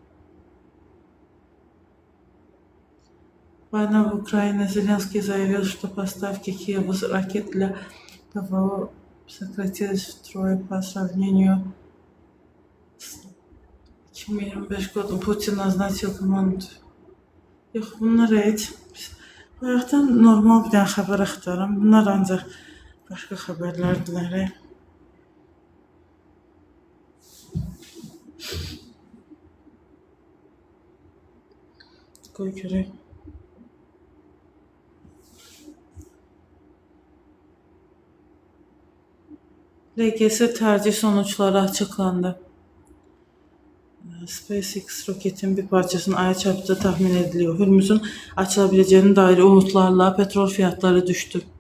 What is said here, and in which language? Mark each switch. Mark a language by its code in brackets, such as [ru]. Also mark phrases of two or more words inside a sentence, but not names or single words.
[ru] Война в Украине. Зеленский заявил, что поставки Киеву ракет для ПВО сократились втрое по сравнению с 2025 годом. Путин назначил команду. [az] Yox, bunlar heç. Bayaqdan normal bir dənə xəbər axtarım. Bunlar ancaq başqa xəbərlərdirlər. Qoy görək. [tr] LGS tercih sonuçları açıklandı. SpaceX roketin bir parçasının Ay'a çarptığı tahmin ediliyor. Hürmüz'ün açılabileceğine dair umutlarla petrol fiyatları düştü.